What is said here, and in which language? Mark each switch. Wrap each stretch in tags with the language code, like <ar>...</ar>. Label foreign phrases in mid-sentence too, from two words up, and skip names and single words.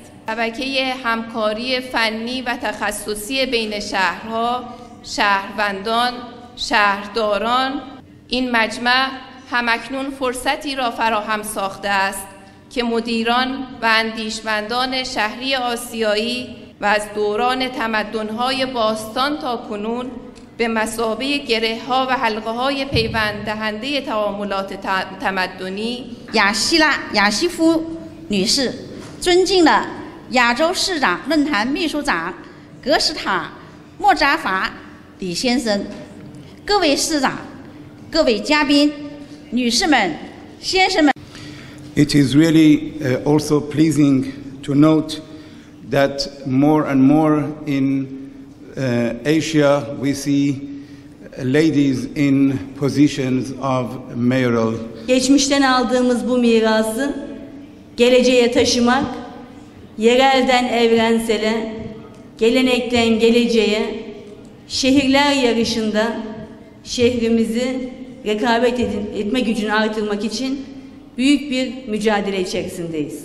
<fa>شبکه همکاری فنی و تخصصی بین شهرها، شهروندان، شهرداران، این مجمع همکنون فرصتی را فراهم ساخته است که مدیران و اندیشمندان شهری آسیایی و از دوران تمدن‌های باستان تا کنون به مثابه گره‌ها و حلقه‌های پیوند دهنده تعاملات تمدنی</fa> <zh>雅西夫女士，尊敬的亚洲市长论坛秘书长格什塔莫扎法李先生，各位市长、各位嘉宾、女士们、先生们。</zh> <en>It is really also pleasing to note that more and more in Asia we see ladies in positions of mayoral.</en> <tr>Geçmişten aldığımız bu mirası geleceğe taşımak, yerelden evrensele, gelenekten geleceğe, şehirler yarışında şehrimizi rekabet etme gücünü artırmak için büyük bir mücadele içerisindeyiz.</tr>